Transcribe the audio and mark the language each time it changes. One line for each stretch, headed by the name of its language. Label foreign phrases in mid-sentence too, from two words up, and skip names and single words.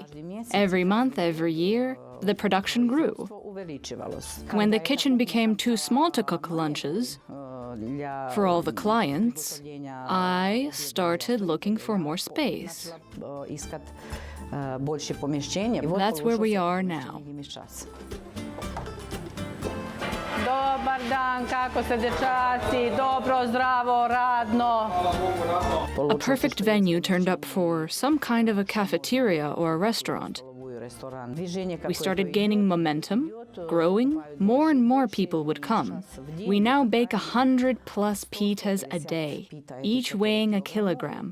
English: Every month, every year, the production grew. When the kitchen became too small to cook lunches for all the clients, I started looking for more space. That's where we are now.
Serbian: Dobar dan, kako se dečaci, dobro, zdravo, radno.
English: A perfect venue turned up for some kind of a cafeteria or a restaurant. We started gaining momentum, growing. More and more people would come. We now bake 100+ pitas a day, each weighing a kilogram.